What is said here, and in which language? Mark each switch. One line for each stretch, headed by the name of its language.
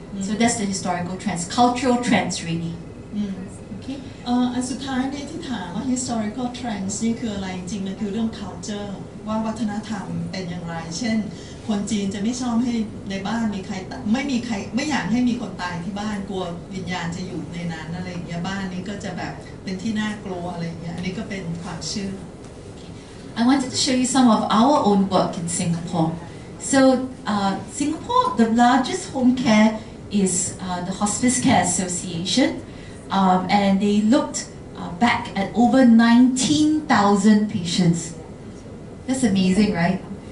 English: So that's the historical trends, cultural trends really. Okay.
Thai: อันสุดท้ายนี่ที่ถามว่า historical trends นี่คืออะไรจริงๆมันคือเรื่อง culture ว่าวัฒนธรรมเป็นอย่างไร เช่น คนจีนจะไม่ชอบให้ในบ้านมีใครไม่อยากให้มีคนตายที่บ้านกลัววิญญาณจะอยู่ในนั้นอะไรอย่างเงี้ยบ้านนี้ก็จะแบบเป็นที่น่ากลัวอะไรอย่างเงี้ยอันนี้ก็เป็นความเชื่อ
English: I wanted to show you some of our own work in Singapore. So Singapore, the largest home care is the Hospice Care Association, and they looked back at over 19,000 patients. That's amazing, right?